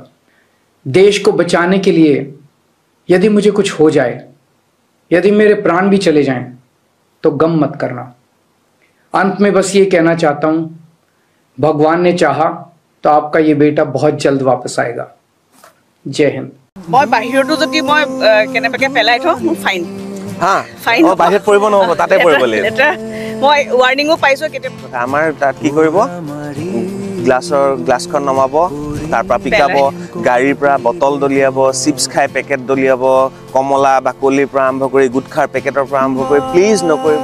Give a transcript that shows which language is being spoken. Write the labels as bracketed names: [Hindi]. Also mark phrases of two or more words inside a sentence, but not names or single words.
[Hindi] देश को बचाने के लिए यदि मुझे कुछ हो जाए, यदि मेरे प्राण भी चले जाएं, तो गम मत करना। अंत में बस ये कहना चाहता हूं, भगवान ने चाहा तो आपका ये बेटा बहुत जल्द वापस आएगा। जय हिंद। [Assamese] মই বাহিৰতো যদি মই কেনেবাকে পেলাই থওঁ মোৰ ফাইন ফাইন বাহিৰত পৰিব নহ'ব, তাতে পৰিব লাগিব। লেটাৰ মই ৱাৰ্ণিঙো পাইছোঁ কেতিয়াবা। আমাৰ তাত কি কৰিব, গ্লাছখন নমাব, তাৰ পৰা পিকাব, গাড়ীৰ পৰা বটল দলিয়াব, চিপছ খাই পেকেট দলিয়াব, কমলা বাকলিৰ পৰা আৰম্ভ কৰি গুটখাৰ পেকেটৰ পৰা আৰম্ভ কৰি প্লিজ নকৰিব।